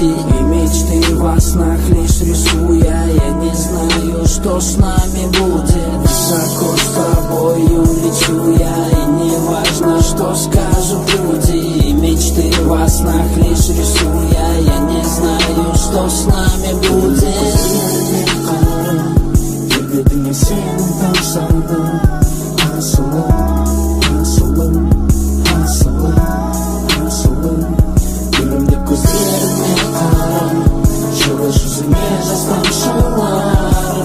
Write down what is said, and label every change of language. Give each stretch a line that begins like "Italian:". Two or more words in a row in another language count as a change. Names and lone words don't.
Russian: И мечты во снах лишь рисую я не знаю, что с нами будет. Высоко с тобою лечу я, и не важно, что скажут люди. И мечты во снах лишь рисую я не знаю, что с нами будет.
Kazakh: Келбетіңе сенің тамсана. Асылым, асылым, асылым, асылым, гүлімдей көздеріме қара, жылы жүзіме жас тамшылар.